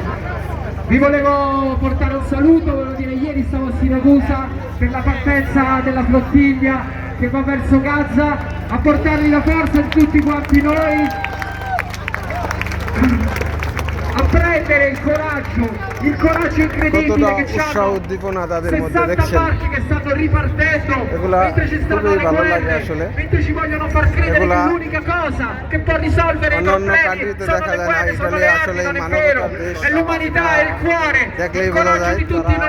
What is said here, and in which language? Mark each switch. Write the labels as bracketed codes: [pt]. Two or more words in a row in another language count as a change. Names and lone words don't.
[it] Vi volevo portare un saluto, volevo dire ieri stavo a Siracusa per la partenza della flottiglia che va verso Gaza, a portarvi la forza di tutti quanti noi, a prendere il coraggio incredibile che [bn] উৎসাহ [it] hanno [bn] উদ্দীপনা তাদের মধ্যে 60 দেখছেন, [it] barchi che stanno ripartendo [bn] এগুলা [it] mentre ci stanno [bn] খুবই [it] le [bn] ভালো লাগে [it] guerre, [bn] আসলে। [it] mentre ci vogliono far credere [bn] এগুলা [it] che l'unica cosa che può risolvere i [bn] অন্যান্য [it] problemi [bn] কান্ট্রিতে [it] sono [bn] দেখা [it] le [bn] যায় না, [it] guerre, sono [bn] ইটালি [it] le [bn] আসলে [it] armi, non è [bn] মানবতার [it] vero, [bn] দেশ। [it] è l'umanità, è il cuore, [bn] দেখলেই [it] il [bn] বোঝা [it] coraggio [bn] যায় [it] di tutti [bn] তারা